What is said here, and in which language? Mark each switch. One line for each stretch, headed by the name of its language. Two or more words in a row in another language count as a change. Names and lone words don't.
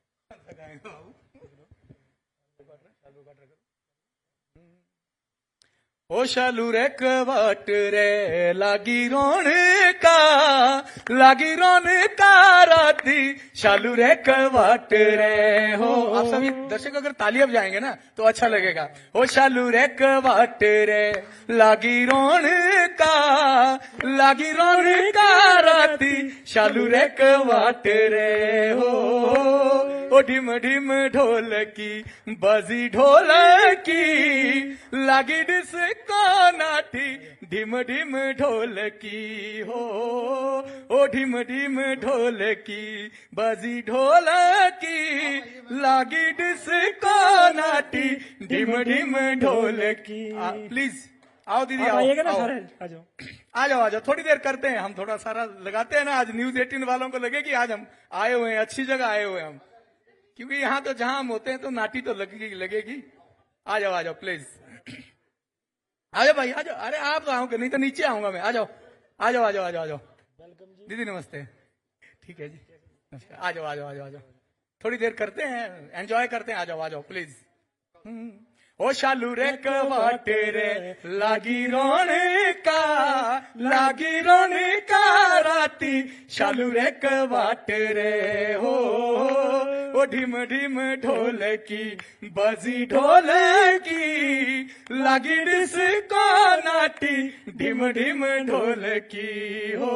Kullu Pahari: ओ शालू रे कवाट रे लागी रोन का राती शालू रे कवाट रे हो।
Hindi: आप सभी दर्शक अगर तालियां बजाएंगे ना तो अच्छा लगेगा।
Kullu Pahari: ओ शालू रे कवाट रे लागी रोन का राती शालू रे कवाट रे हो। ओ ढिम ढिम ढोलकी बजी ढोलकी लागी डिस्को नाटी ढिम ढिम ढोलकी हो। ओ ढिम ढिम ढोलकी बजी ढोलकी लागी डिस्को नाटी ढिम ढिम ढोलकी।
Hindi: प्लीज आओ दीदी, आओ आ जाओ थोड़ी देर करते हैं हम, थोड़ा सारा लगाते हैं ना। आज न्यूज 18 वालों को लगे कि आज हम आए हुए हैं, अच्छी जगह आए हुए हैं हम, क्योंकि यहाँ तो जहां हम होते हैं तो नाटी तो लगेगी। आ जाओ प्लीज, आ जाओ भाई आ जाओ। अरे आप तो आओगे, नहीं तो नीचे आऊंगा मैं। आ जाओ दीदी नमस्ते। ठीक है जी नमस्कार। आ जाओ थोड़ी देर करते हैं, एंजॉय करते हैं। आ जाओ प्लीज।
Kullu Pahari: ओ शालू रे कवाट रे लागी रोने का राती शालू रे कवाट रे हो। ओ ढिम ढिम ढोलकी बजी ढोलकी लागी डिस्को नाटी ढिम ढिम ढोलकी हो।